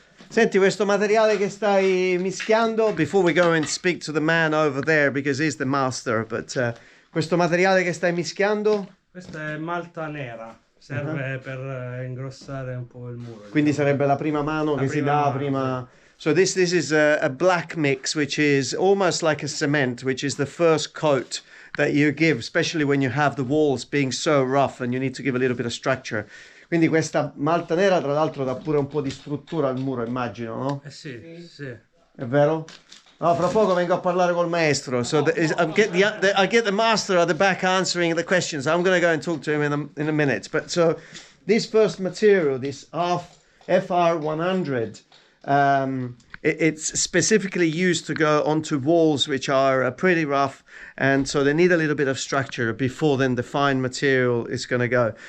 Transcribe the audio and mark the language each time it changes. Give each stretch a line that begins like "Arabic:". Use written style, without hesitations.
Italian: Senti, questo materiale che stai mischiando,
English: before we go and speak to the man over there because he's the master, but
Italian: questo materiale che stai mischiando? Questa è malta nera, serve per ingrossare un po' il muro. Quindi sarebbe la prima mano che si dà prima.
English: So this is a black mix, which is almost like a cement, which is the first coat that you give, especially when you have the walls being so rough and you need to give a little bit of structure.
Italian: Quindi questa malta nera tra l'altro dà pure un po' di struttura al muro, immagino, no? Sì, sì. È vero? No, fra poco vengo a parlare col maestro.
English: So I get the master at the back answering the questions. I'm going to go and talk to him in a minute. But so this first material, this FR100, it's specifically used to go onto walls which are pretty rough, and so they need a little bit of structure before then the fine material is going to go.